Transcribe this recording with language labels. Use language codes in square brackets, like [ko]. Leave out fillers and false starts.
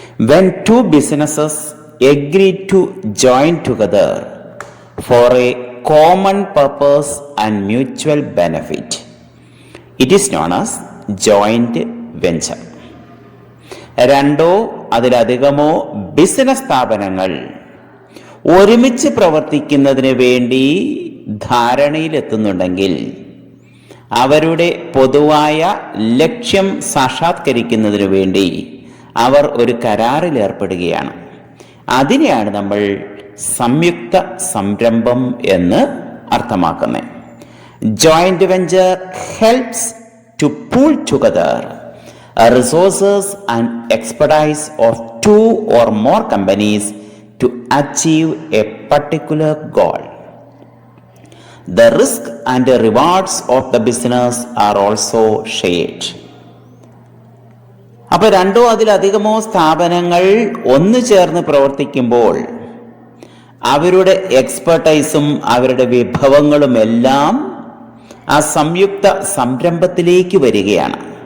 [en] When two businesses agree to join together for a common purpose and mutual benefit, it is known as joint venture. [ml] രണ്ടോ അതിലധികമോ business സ്ഥാപനങ്ങൾ ഒരുമിച്ച് പ്രവർത്തിക്കുന്നതിന് വേണ്ടി ധാരണയിലെത്തുന്നുണ്ടെങ്കിൽ അവരുടെ പൊതുവായ ലക്ഷ്യം സാക്ഷാത്കരിക്കുന്നതിനു വേണ്ടി അവർ ഒരു കരാറിൽ ഏർപ്പെടുകയാണ്. അതിനെയാണ് നമ്മൾ സംയുക്ത സംരംഭം എന്ന് അർത്ഥമാക്കുന്നത്. [en] Joint venture helps to pool together resources and expertise of two or more companies to achieve a particular goal. The risk and the rewards of the business are also shared. [ml] അപ്പോൾ രണ്ടോ അതിലധികമോ സ്ഥാപനങ്ങൾ ഒന്നു ചേർന്ന് പ്രവർത്തിക്കുമ്പോൾ അവരുടെ എക്സ്പെർട്ടൈസും അവരുടെ വിഭവങ്ങളും എല്ലാം ആ സംയുക്ത സംരംഭത്തിലേക്ക് വരികയാണ്.